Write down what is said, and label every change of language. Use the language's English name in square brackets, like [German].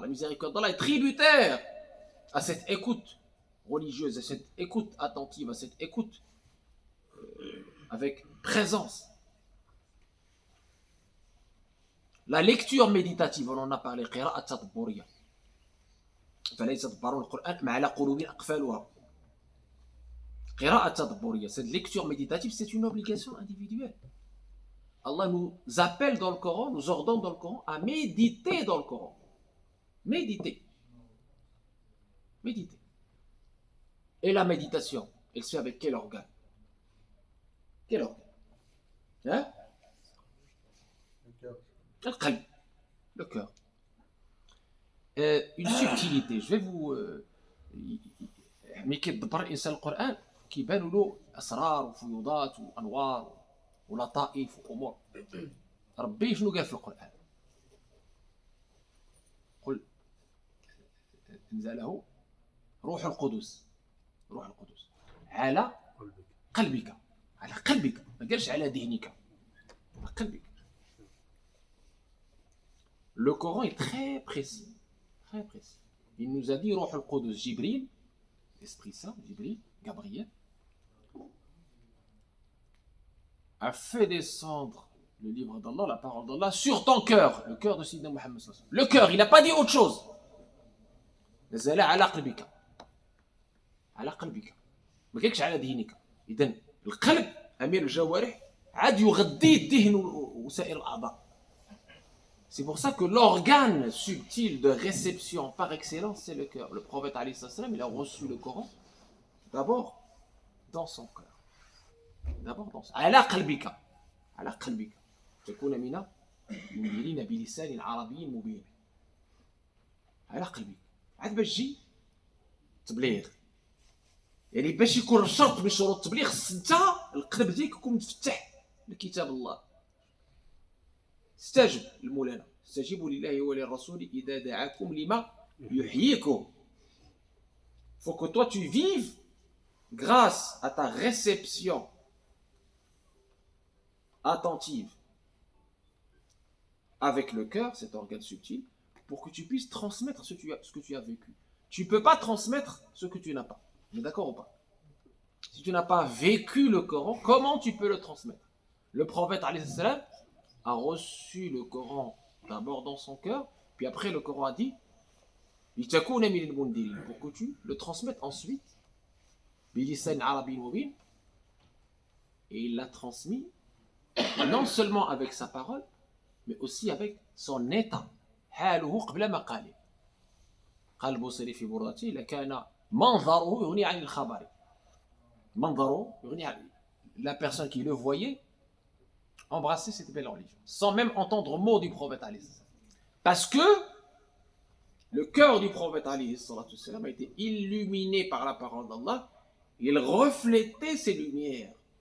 [French] La miséricorde d'Allah est tributaire à cette écoute religieuse, à cette écoute attentive, à cette écoute avec présence. La lecture méditative, on en a parlé, [Arabic] قراءة تدبرية. فلا يتدبرون القرآن مع على قلوب أقفالها. قراءة تدبرية. [French] Cette lecture méditative, c'est une obligation individuelle. Allah nous appelle dans le Coran, nous ordonne dans le Coran à méditer dans le Coran. Méditer. Méditer. Et la méditation, elle se fait avec quel organe? Quel organe? Hein? Le cœur. Le cœur. Une subtilité. Je vais vous... [Arabic] ملي كيدبر الانسان القران كيبانوا له اسرار وفيوضات وانوار ولطائف وامور. ربي شنو قال في القران؟ قل انزله روح القدس. روح القدس على قلبك. على قلبك، ما قالش على ذهنك، على قلبك. [French] Le Coran est très précis, très précis. Il nous a dit [Arabic] روح القدس جبريل، [French] Esprit Saint, Jibril, Gabriel, a fait descendre le livre d'Allah, la parole d'Allah, sur ton cœur, le cœur de Sayyidina Muhammad. Le cœur, il n'a pas dit autre chose. [Arabic] نزل على قلبك. على قلبك. ما قالكش على ذهنك. إذن القلب أمير الجوارح عاد يغذي الذهن وسائر الأعضاء. [French] C'est pour ça que l'organe subtil de réception par excellence, c'est le cœur. Le prophète alayhi salam, il a reçu le Coran d'abord dans son cœur. D'abord dans son cœur. [Arabic] على قلبك. على قلبك. تكون من المنذرين بلسان عربي مبين. على قلبك. عاد باش تجي تبليغ. يعني باش يكون شرط من شروط التبليغ خص انت القلب ديالك يكون مفتح لكتاب الله. استجب المولانا استجيبوا لله وللرسول إذا دعاكم لما يحييكم. [French] Faut que toi tu vives grâce à ta réception attentive avec le cœur, cet organe subtil, pour que tu puisses transmettre ce que tu as vécu. Tu ne peux pas transmettre ce que tu n'as pas. On est d'accord ou pas? Si tu n'as pas vécu le Coran, comment tu peux le transmettre? Le prophète alayhi salam a reçu le Coran d'abord dans son cœur, puis après le Coran a dit pour que tu le transmettes ensuite, [Arabic] bilisan arabi mubin, [French] et il l'a transmis non seulement avec sa parole, mais aussi avec son état. [Arabic] حاله قبل مقاله. قال البوصيري في بردته لكان منظره يغني عن الخبر. منظره يغني عن [French] la personne qui le voyait embrasser cette belle religion, sans même entendre mot du prophète alayhi. Parce que le cœur du prophète alayhi a été illuminé par la parole d'Allah, il reflétait ces lumières.